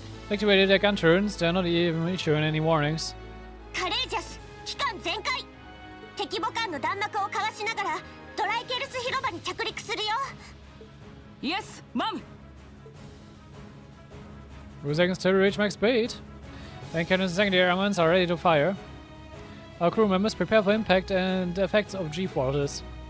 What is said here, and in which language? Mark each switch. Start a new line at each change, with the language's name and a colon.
English: Activated their gun turns. They're not even issuing any warnings.
Japanese: カレージャス、機関全開。敵母艦の弾幕をかわしながらトライケルス広場に着陸するよ。
English: イエス、マム。 2 seconds to reach max speed. And cannons and secondary armaments are ready to fire. Our crew members prepare for impact and the effects of G-forces.